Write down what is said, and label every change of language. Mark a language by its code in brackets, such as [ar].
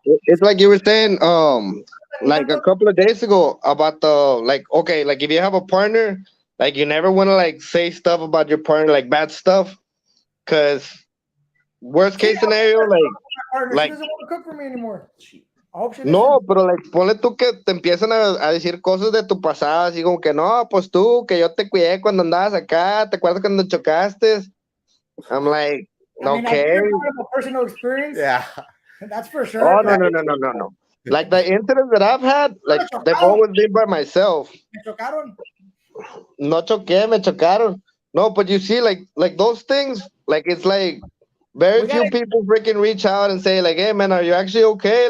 [en] It's like you were saying, like a couple of days ago about the like, okay, like if you have a partner, like you never want to like say stuff about your partner, like bad stuff, because worst case scenario, like she doesn't want to cook for me anymore. [es] No, pero [en] like, [es] ponle tú que te empiezan a decir cosas de tu pasado, así como que no, pues tú, que yo te cuidé cuando andabas acá, ¿te acuerdas cuando chocaste? [en] I'm like, okay. I mean, a personal experience. Yeah. That's for sure. Oh, no. Like the incidents that I've had, like they've always been by myself. [es] Me chocaron. No choqué, me chocaron. [en] No, but you see, like those things, like it's like very few people freaking reach out and say like, hey man, are you actually okay?